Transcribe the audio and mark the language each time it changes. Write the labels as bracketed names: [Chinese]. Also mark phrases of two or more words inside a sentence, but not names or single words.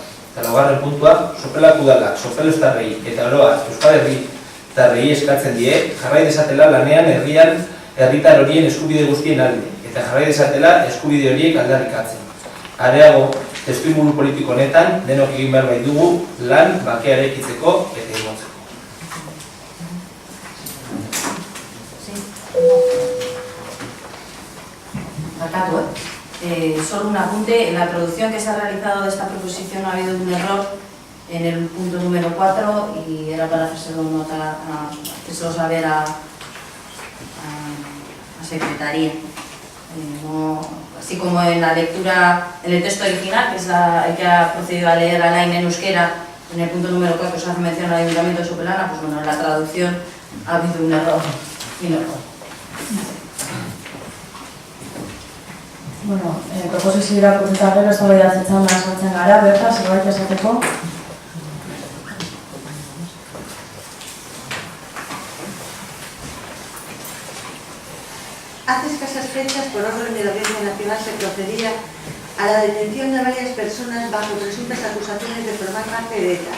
[Basque] Eta laugarren puntua, sopelak udalak, sopelostarrei eta oroa Euskal Herritarrei eskatzen die, jarrai dezatela lanean herritar horien eskubide guztien alde, eta jarrai dezatela eskubide horiek aldarrikatzen. Areago, testuinguru politiko honetan, denok egin behar baitugu lan bakea eraikitzeko eta imotzeko. [Spanish] Acabo, solo un apunte. En la traducción que se ha realizado de esta proposición ha habido un error en el punto número 4 y era para hacérselo saber a Secretaría. Así como en la lectura, en el texto original, que es el que ha procedido a leer Alain en euskera, en el punto número 4 se hace mención al Ayuntamiento de Sopelana, pues bueno, en la traducción ha habido un error. [Basque] Bueno, proposizioa irakurrita gero eztabaidatzen sartzen gara, berta zerbait esateko. [Spanish] Hace escasas fechas, por orden de la Audiencia Nacional, se procedía a la detención de varias personas bajo presuntas acusaciones de formar parte de ETA.